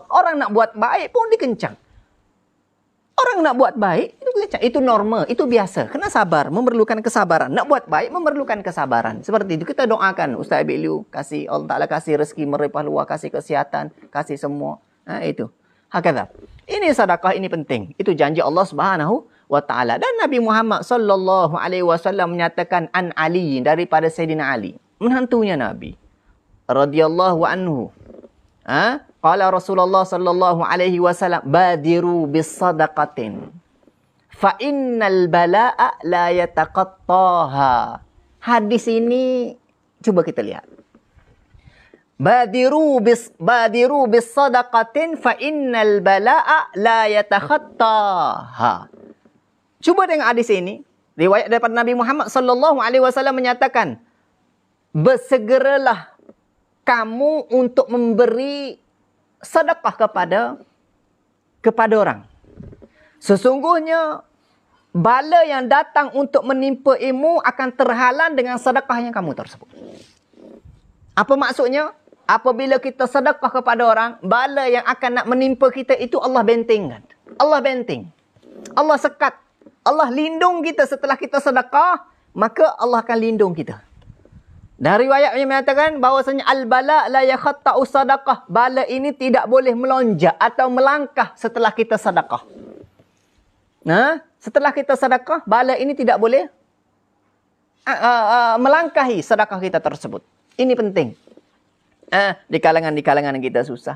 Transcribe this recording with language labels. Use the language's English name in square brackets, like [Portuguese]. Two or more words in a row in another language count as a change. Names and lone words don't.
[Malay] Orang nak buat baik pun dikencang. Orang nak buat baik, itu normal, itu biasa. Kena sabar, memerlukan kesabaran. Nak buat baik, memerlukan kesabaran. Seperti itu, kita doakan. Ustaz Abi Liu, kasih Allah Ta'ala kasih rezeki melimpah luas, kasih kesihatan, kasih semua. Itu. Hakadha. Ini sedekah, ini penting. Itu janji Allah [Arabic] سبحانه وتعالى. [Malay] Dan Nabi Muhammad [Arabic] صلى الله عليه وسلم [Malay] menyatakan an Ali, daripada Sayyidina Ali, menantunya Nabi [Arabic] رضي الله عنه. قال رسول الله صلى الله عليه وسلم، بادروا بالصدقة فإن البلاء لا يتخطاها. [Malay] Hadis ini coba kita lihat. [Arabic] بادروا بالصدقة فإن البلاء لا يتخطاها. [Malay] Cuba tengok hadis ini. Riwayat daripada Nabi Muhammad [Arabic] صلى الله عليه وسلم [Malay] menyatakan, bersegeralah kamu untuk memberi sedekah kepada orang. Sesungguhnya bala yang datang untuk menimpa ilmu akan terhalang dengan sedekah yang kamu tersebut. Apa maksudnya? Apabila kita sedekah kepada orang, bala yang akan nak menimpa kita itu Allah bentengkan. Allah benteng. Allah sekat. Allah lindung kita setelah kita sedekah, maka Allah akan lindung kita. Dan riwayat yang mengatakan bahawasanya [Arabic] البلاء لا يتخطى الصدقة. [Malay] Bala ini tidak boleh melonjak atau melangkah setelah kita sedekah. Setelah kita sedekah, bala ini tidak boleh melangkahi sedekah kita tersebut. Ini penting. Di kalangan kita susah.